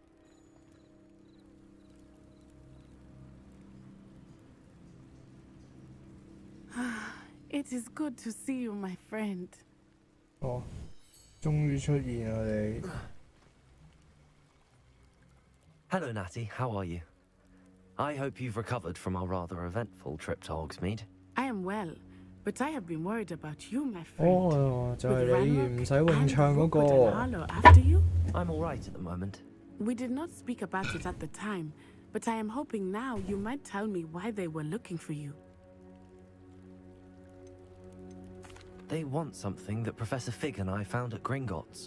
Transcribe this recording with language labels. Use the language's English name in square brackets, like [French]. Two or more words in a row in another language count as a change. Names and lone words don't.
[English] It is good to see you, my friend. [Cantonese] 哦，終於出現啦你。 [English] Hello, Natty. How are you? I hope you've recovered from our rather eventful trip to Hogsmeade. I am well, but I have been worried about you, my friend. [Cantonese] 哦，就係你唔使詠唱嗰個。 [English] Harlow after you? I'm all right at the moment. We did not speak about it at the time, but I am hoping now you might tell me why they were looking for you. They want something that Professor Fig and I found at Gringotts.